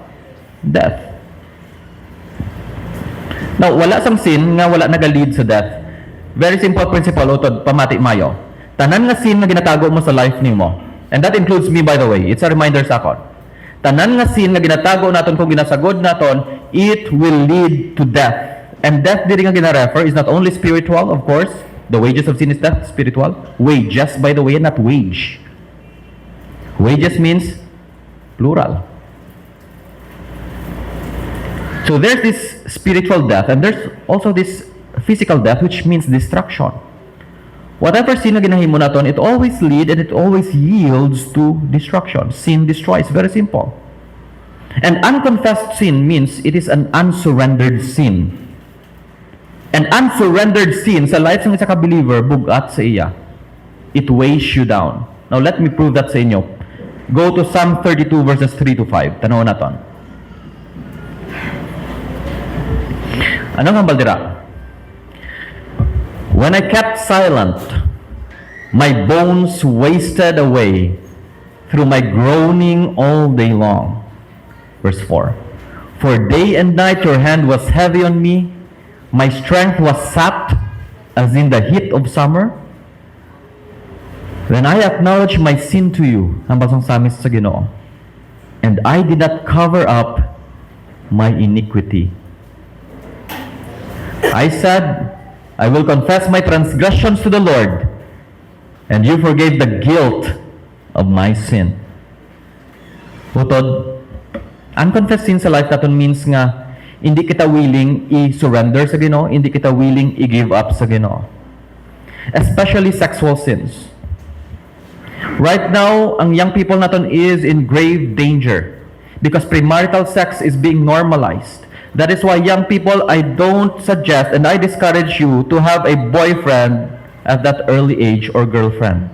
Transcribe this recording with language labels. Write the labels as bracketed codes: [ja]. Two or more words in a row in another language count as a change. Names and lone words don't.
[en] Death. Now, [hil] wala sang sin nga wala naga-lead sa death. [en] Very simple principle, [hil] utod, pamati mayo. Tanan nga sin nga ginatago mo sa life nimo. [en] And that includes me, by the way. It's a reminder [hil] sa akon. Tanan nga sin nga ginatago naton kung ginasagod naton, [en] it will lead to death. And death [hil] diri nga gina-refer [en] is not only spiritual, of course. The wages of sin is death, spiritual. Wages, by the way, not wage. Wages means plural. So there's this spiritual death, and there's also this physical death, which means destruction. Whatever sin [hil] na ginahimo naton, [en] it always lead and it always yields to destruction. Sin destroys. Very simple. And unconfessed sin means it is an unsurrendered sin. An unsurrendered sin [hil] sa life ng isa ka-believer, bugat sa iya. [en] It weighs you down. Now let me prove that [hil] sa inyo. [en] Go to Psalm 32 verses 3 to 5. [hil] Tanaw naton. Anong hambal dira? [en] When I kept silent, my bones wasted away through my groaning all day long. Verse 4. For day and night your hand was heavy on me. My strength was sapped as in the heat of summer. Then I acknowledged my sin to you. [hil] Ang basang samis sa Ginoo. [en] And I did not cover up my iniquity. I said, I will confess my transgressions to the Lord, and you forgave the guilt of my sin. [hil] Utod, [en] unconfessed sin [hil] sa life natin means nga, hindi kita willing i-surrender sa Ginoo, hindi kita willing i-give up sa Ginoo. [en] Especially sexual sins. Right now, ang young people natin is in grave danger because premarital sex is being normalized. That is why young people, I don't suggest and I discourage you to have a boyfriend at that early age or girlfriend.